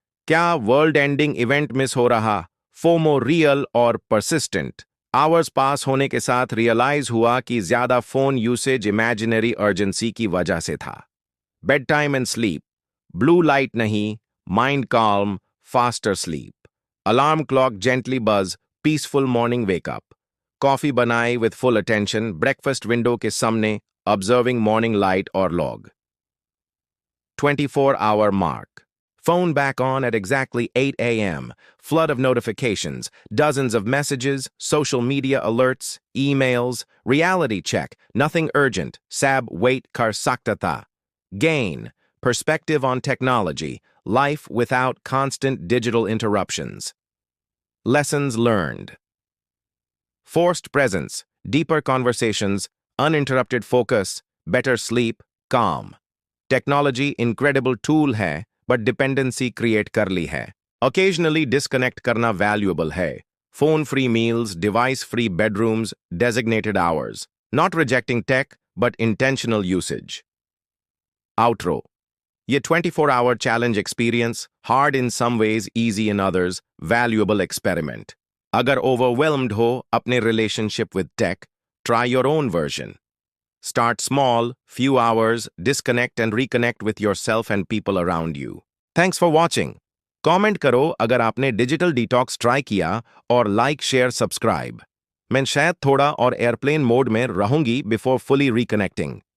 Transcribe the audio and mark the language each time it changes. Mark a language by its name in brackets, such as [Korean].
[Hindi] क्या [English] world ending event miss [Hindi] हो रहा? FOMO real और persistent. आवर्स पास होने के साथ रियलाइज हुआ कि ज्यादा फोन यूसेज इमेजिनरी अर्जेंसी की वजह से था। [English] Bed time and sleep, blue light नहीं, mind calm, faster sleep, alarm clock gently बज, peaceful morning wake up, coffee बनाई with full attention, breakfast window के सामने, observing morning light और लॉग। 24-hour mark. Phone back on at exactly 8 a.m. Flood of notifications, dozens of messages, social media alerts, emails, reality check, nothing urgent, [Hindi] sab wait kar sakta tha. [English] Gain, perspective on technology, life without constant digital interruptions. Lessons learned. Forced presence, deeper conversations, uninterrupted focus, better sleep, calm. Technology incredible tool है but dependency create कर ली है। Occasionally disconnect करना valuable है। Phone free meals, device free bedrooms, designated hours, not rejecting tech but intentional usage. Outro, ये 24-hour challenge experience, hard in some ways, easy in others, valuable experiment. अगर overwhelmed हो अपने relationship with tech, try your own version. Start small, few hours, disconnect and reconnect with yourself and people around you. Thanks for watching. [Hindi] Comment करो अगर आपने digital detox try किया और like share subscribe. मैं शायद थोड़ा और एयरप्लेन मोड में रहूंगी [English] Before fully reconnecting.